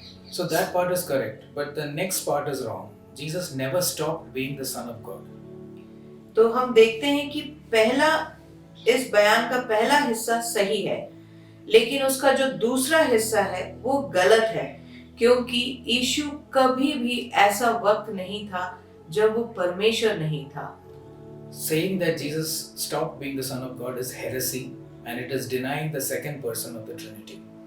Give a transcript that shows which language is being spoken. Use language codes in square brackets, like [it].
[en] So that part is correct, but the next part is wrong. Jesus never stopped being the Son of God. [hi] तो हम देखते हैं कि इस बयान का पहला हिस्सा सही है, लेकिन उसका जो दूसरा हिस्सा है वो गलत है, क्योंकि यीशु कभी भी ऐसा वक्त नहीं था जब वो परमेश्वर नहीं था। [en] Saying that Jesus stopped being the Son of God is heresy, and it is denying the second person of the Trinity.